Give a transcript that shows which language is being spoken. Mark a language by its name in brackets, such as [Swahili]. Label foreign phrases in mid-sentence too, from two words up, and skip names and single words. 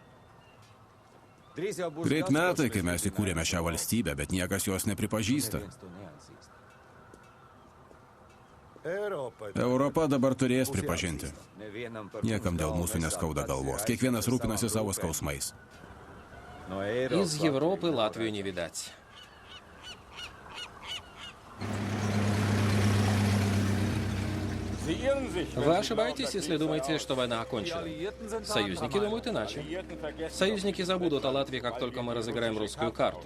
[Lithuanian] Greit metai, kai mes įkūrėme šią valstybę, bet niekas jos nepripažįsta. Europa dabar turės pripažinti. Niekam dėl mūsų neskauda galvos. Kiekvienas rūpinasi savo skausmais. [Russian] Из Европы Латвию не видать. Вы ошибаетесь, если думаете, что война окончена. Союзники думают иначе. Союзники забудут о Латвии, как только мы разыграем русскую карту.